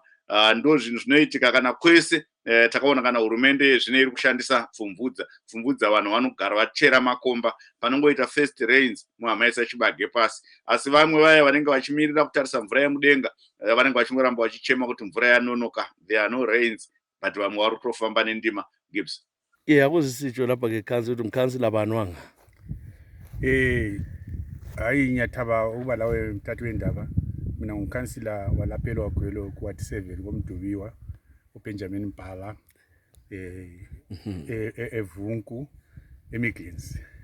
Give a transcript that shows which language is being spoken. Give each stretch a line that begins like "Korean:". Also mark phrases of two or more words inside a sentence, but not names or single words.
Shona: Ndo zvinhu zvinoitika kana kwese takaona kana hurumende zvino iri kushandisa pfumvudza, vanhu vanogara vachera makomba panongoita
English: first rains
Shona: muhamaisa chibage pasi. Asi vamwe vaya vanenge vachimirira kutarisa mvura yemudenga vanenge vachingoramba vachichema kuti mvura yanonoka,
English: there are no rains,
Shona: but vamwe vari kutofamba nendima. Gibbs,
North Ndebele: akuzisitsho lapha ke khansi ukuthi umkhansila bani wanga hayi ngiyathaba ukuba lawe mthathu wendaba. Mina ngumkhansila walapha eLwagwelo ku-Ward 7 koMdubiwa uBenjamin Mbhala evunku eMidlands.